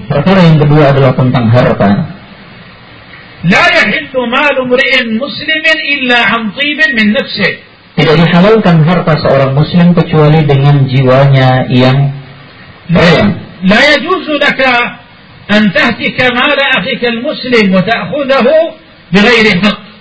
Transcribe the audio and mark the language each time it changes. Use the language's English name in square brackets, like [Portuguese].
[Indonesian] Perkara yang kedua adalah tentang harta. [Arabic] لا يحل مال امرئ مسلم الا عن طيب من نفسه. [Indonesian] Tidak dihalalkan harta seorang muslim kecuali dengan jiwanya yang baik. [Arabic] لا يجوز لك ان تهتك مال اخيك المسلم وتاخذه بغير حق.